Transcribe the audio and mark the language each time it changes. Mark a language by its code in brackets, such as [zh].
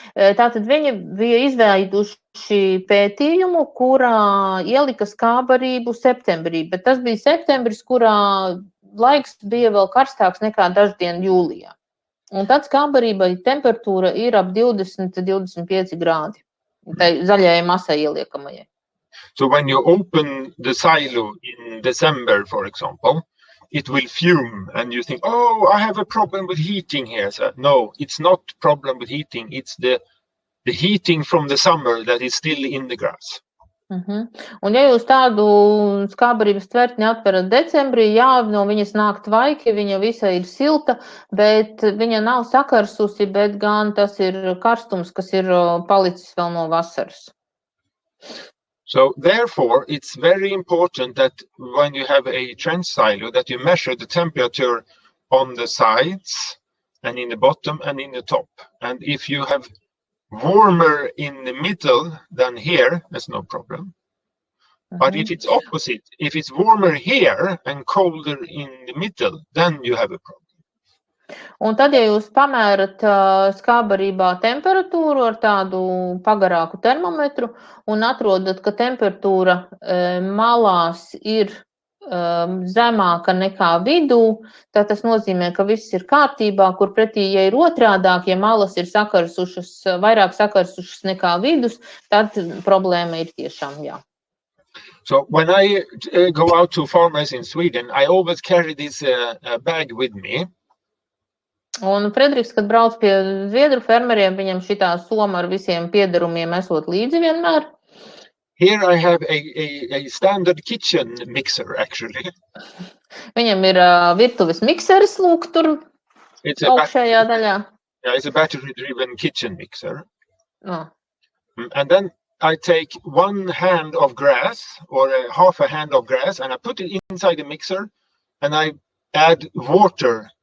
[lv] Tātad viņi bija izveiduši pētījumu, kurā ielika skābarību septembrī, bet tas bija septembris, kurā laiks bija vēl karstāks nekā daždien jūlijā. Un tad skābarībai temperatūra ir ap 20-25 grādi, tai zaļajai masai ieliekamajai. [en] So when you open the silo in December, for example, it will fume and you think, oh, I have a problem with heating here. So, no, it's not problem with heating. It's the heating from the summer that is still in the grass. [lv] Un ja jūs tādu skābarības tvertni atverat decembrī, jā, no viņas nāk tvaiki, viņa visa ir silta, bet viņa nav sakarsusi, bet gan tas ir karstums, kas ir palicis vēl no vasaras. [en] So therefore, it's very important that when you have a trench silo, that you measure the temperature on the sides and in the bottom and in the top. And if you have warmer in the middle than here, there's no problem. But if it's opposite, if it's warmer here and colder in the middle, then you have a problem. [lv] Un tad, ja jūs pamērat skābarībā temperatūru ar tādu pagarāku termometru un atrodat, ka temperatūra malās ir zemāka nekā vidū, tad tas nozīmē, ka viss ir kārtībā, kur pretī, ja ir otrādāk, ja malas ir sakarsušas, vairāk sakarsušas nekā vidus, tad problēma ir tiešām jā. [en] So when I go out to farmers in Sweden, I always carry this bag with me. [lv] Un Frederiks, kad brauc pie zviedru fermeriem, viņam šitā soma ar visiem piederumiem esot līdzi vienmēr. [en] Here I have a standard kitchen mixer, actually. [lv] Viņam ir virtuves mikseris, lūk, tur augšējā daļā. [en] Yeah, it's a battery-driven kitchen mixer. Oh. And then I take 1 hand of grass or half a hand of grass and I put it inside the mixer and I add water.